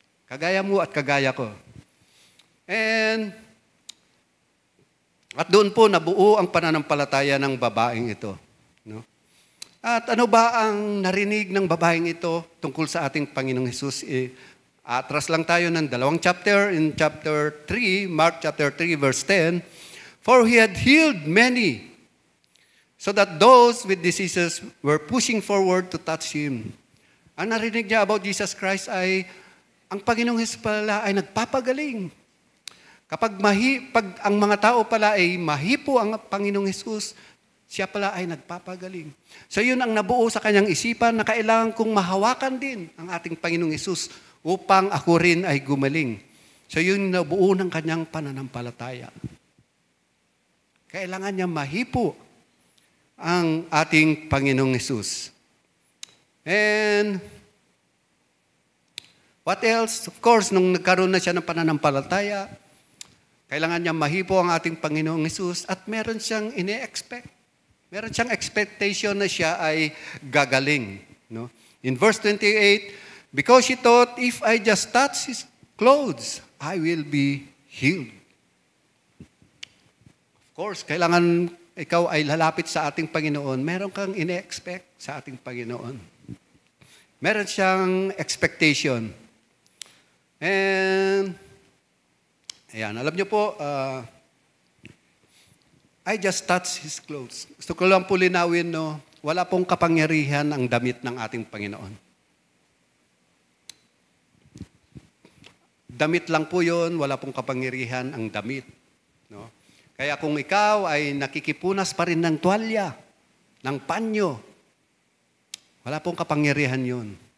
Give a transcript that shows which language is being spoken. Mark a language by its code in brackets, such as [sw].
[tl] Kagaya mo at kagaya ko. At doon po nabuo ang pananampalataya ng babaeng ito. No? At ano ba ang narinig ng babaeng ito tungkol sa ating Panginoong Hesus? Atras lang tayo ng 2 chapter. [en] In chapter 3, Mark chapter 3, verse 10, for he had healed many, so that those with diseases were pushing forward to touch him. [tl] Ang narinig niya about Jesus Christ ay, ang Panginoong Hesus pala ay nagpapagaling. Kapag ang mga tao pala ay mahipo ang Panginoong Hesus, siya pala ay nagpapagaling. So yun ang nabuo sa kanyang isipan na kailangan kong mahawakan din ang ating Panginoong Hesus upang ako rin ay gumaling. So yun nabuo ng kanyang pananampalataya. Kailangan niya mahipo ang ating Panginoong Hesus. [en] And what else? Of course, [tl] nung nagkaroon na siya ng pananampalataya, kailangan niya mahipo ang ating Panginoong Hesus at meron siyang ine-expect. Meron siyang expectation na siya ay gagaling. No? [en] In verse 28, because she thought, if I just touch his clothes, I will be healed. Of course, [tl] kailangan ikaw ay lalapit sa ating Panginoon. Meron kang ine-expect sa ating Panginoon. Meron siyang expectation. And, ayan, alam niyo po, [en] I just touched his clothes. [tl] Gusto ko lang po linawin, no, wala pong kapangyarihan ang damit ng ating Panginoon. Damit lang po yun, wala pong kapangyarihan ang damit. No? Kaya kung ikaw ay nakikipunas pa rin ng tuwalya, ng panyo, wala pong kapangyarihan yun.